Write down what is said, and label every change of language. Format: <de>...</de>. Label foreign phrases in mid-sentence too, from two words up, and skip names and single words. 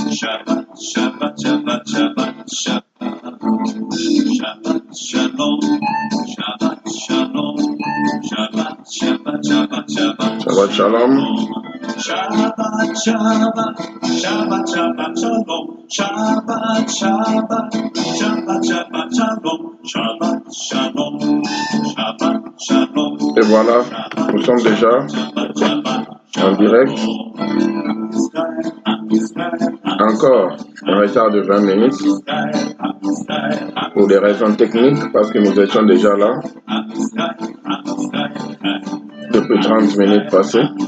<he>שבת, שבת, שבת, שבת, שבת, שבת, שלום, שבת, שלום, שבת, שבת, שבת, שבת, שבת שלום. שבת, שבת, שבת, שבת, שלום, שבת, שבת, שבת, שבת, שלום, שבת, שלום, שבת, שלום.</he> <fr>Et voilà, nous sommes déjà en direct. Encore un retard de 20 minutes pour des raisons techniques parce que nous étions déjà là depuis 30 minutes passées.</fr>